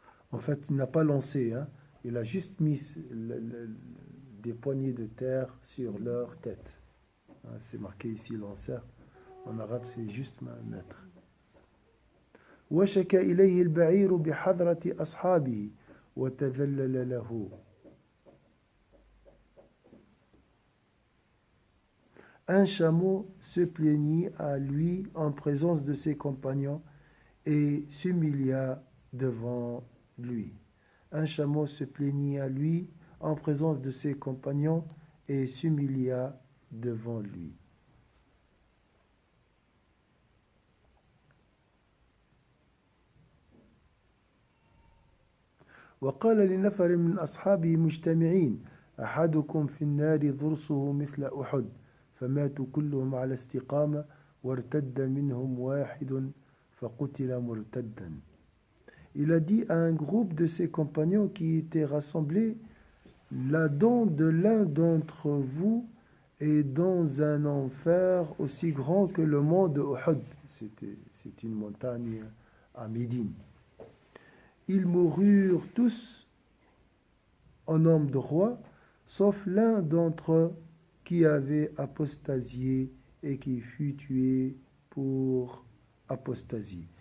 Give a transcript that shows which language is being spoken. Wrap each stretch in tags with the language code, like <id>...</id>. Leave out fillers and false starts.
<fr>En fait, il n'a pas lancé, il a juste mis des poignées de terre sur leur tête. C'est marqué ici lanceur. En arabe, c'est juste mettre.</fr> <ar>وشك إليه البعير بحضرة أصحابه وتذلل له.</ar> <fr>Un chameau se plaignit à lui en présence de ses compagnons et s'humilia devant lui. Un chameau se plaignit à lui en présence de ses compagnons et s'humilia devant lui.</fr> <ar>وقال لنفر من أصحابه مجتمعين أحدكم في النار ضرسه مثل أحد فماتوا كلهم على استقامة وارتد منهم واحد فقتل مرتدا.</ar> <fr>Il a dit à un groupe de ses compagnons qui étaient rassemblés la dent de l'un d'entre vous est dans un enfer aussi grand que le mont de Uhud. C'est une montagne à Médine. Ils moururent tous en homme de roi, sauf l'un d'entre eux qui avait apostasié et qui fut tué pour apostasie.</fr>